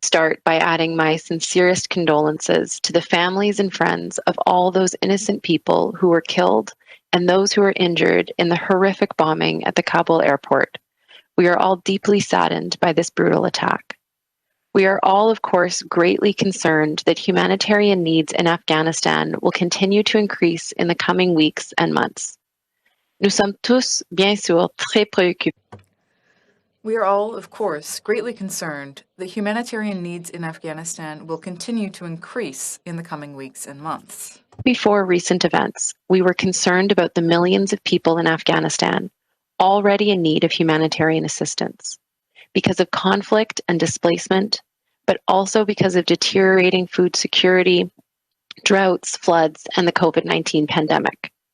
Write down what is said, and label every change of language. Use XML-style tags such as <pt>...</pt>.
<en>Start by adding my sincerest condolences to the families and friends of all those innocent people who were killed and those who were injured in the horrific bombing at the Kabul airport. We are all deeply saddened by this brutal attack. We are all, of course, greatly concerned that humanitarian needs in Afghanistan will continue to increase in the coming weeks and months.</en> <fr>Nous sommes tous, bien sûr, très préoccupés.</fr> <en>We are all, of course, greatly concerned that humanitarian needs in Afghanistan will continue to increase in the coming weeks and months. Before recent events, we were concerned about the millions of people in Afghanistan already in need of humanitarian assistance because of conflict and displacement, but also because of deteriorating food security, droughts, floods, and the COVID-19 pandemic.</en>